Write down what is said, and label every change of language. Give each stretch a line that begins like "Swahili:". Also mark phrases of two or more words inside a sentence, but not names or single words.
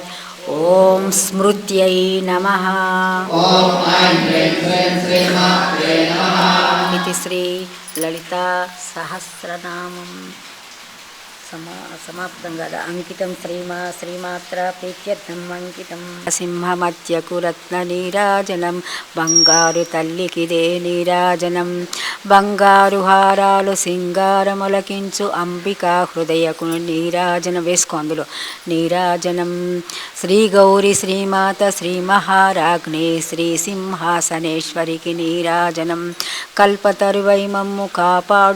Sanskrit: ॐ स्मृत्यै नमः। इति श्री ललिता सहस्रनामं समाप्तं गदा अंकितं श्रीमात्र प्रीत्यर्थम् अंकितं
Telugu: సింహమత్యకురత్ననీరాజనం బంగారు తల్లికిదే నీరాజనం బంగారు హారాలు సింగారములకించు అంబికా హృదయకు నీరాజనం వేసుకో అందులో నీరాజనం శ్రీ గౌరీ శ్రీమాత శ్రీ మహారాజ్ఞి శ్రీ సింహాసనేశ్వరికి నీరాజనం కల్పతరువై మమ్ము కాపాడు